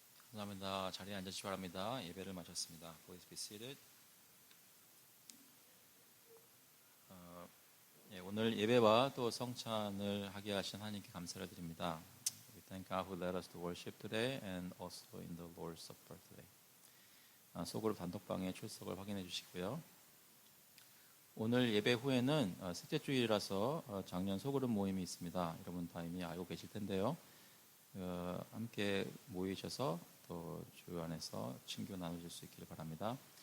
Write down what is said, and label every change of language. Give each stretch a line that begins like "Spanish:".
Korean: 감사합니다. 자리에 앉으시기 바랍니다. 예배를 마쳤습니다.
English: Please be seated.
Korean: 오늘 예배와 또 성찬을 하게 하신 하나님께 감사를 드립니다.
English: We thank God who led us to worship today and also in the Lord's Supper today.
Korean: 소그룹 단톡방에 출석을 확인해 주시고요. 오늘 예배 후에는 셋째 주일이라서 작년 소그룹 모임이 있습니다. 여러분 다 이미 알고 계실 텐데요. 함께 모이셔서 또 주 안에서 친교 나누실 수 있기를 바랍니다.